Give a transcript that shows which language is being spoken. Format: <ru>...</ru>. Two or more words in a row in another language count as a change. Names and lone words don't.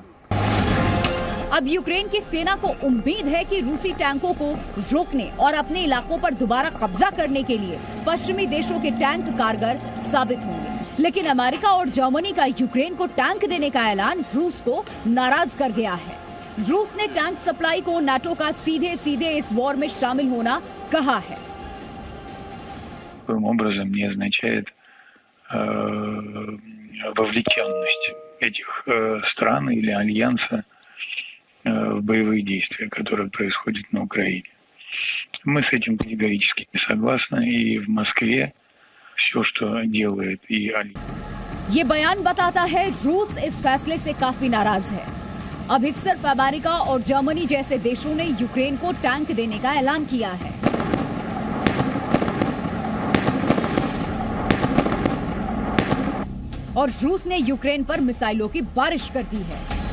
<hi>अब यूक्रेन की सेना को उम्मीद है कि रूसी टैंकों को रोकने और अपने इलाकों पर दोबारा कब्जा करने के लिए पश्चिमी देशों के टैंक कारगर साबित होंगे। लेकिन अमेरिका और जर्मनी का यूक्रेन को टैंक देने का ऐलान रूस को नाराज कर गया है। रूस ने टैंक सप्लाई को नाटो का सीधे इस वॉर में शामिल होना कहा है।</hi> <ru>образом не означает вовлеченность этих стран или альянса в боевые действия, которые происходят на Украине. Мы с этим категорически не согласны, и в Москве все, что делает и альянс.</ru> <hi>ये बयान बताता है रूस इस फैसले से काफी नाराज है। अभी सिर्फ अमेरिका और जर्मनी जैसे देशों ने यूक्रेन को टैंक देने का ऐलान किया है। और रूस ने यूक्रेन पर मिसाइलों की बारिश कर दी है।</hi>